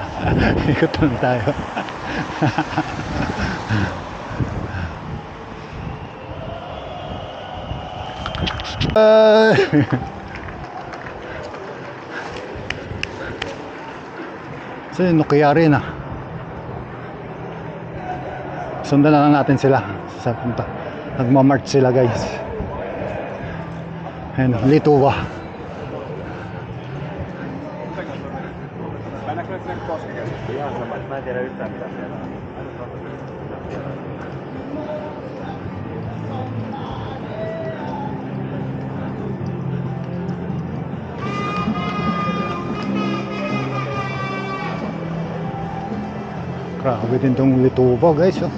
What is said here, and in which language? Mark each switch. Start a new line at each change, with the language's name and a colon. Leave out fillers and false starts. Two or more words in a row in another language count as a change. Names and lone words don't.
Filipino: Ikot lang tayo. So yun, Nokia Arena. Sundan na lang natin sila sa punta. Nagmamarch sila guys. Ayun, Lituva.
Finnish: Mä en tiedä yhtään mitä siellä on.
Filipino: Grabe din tong Lituva guys oh.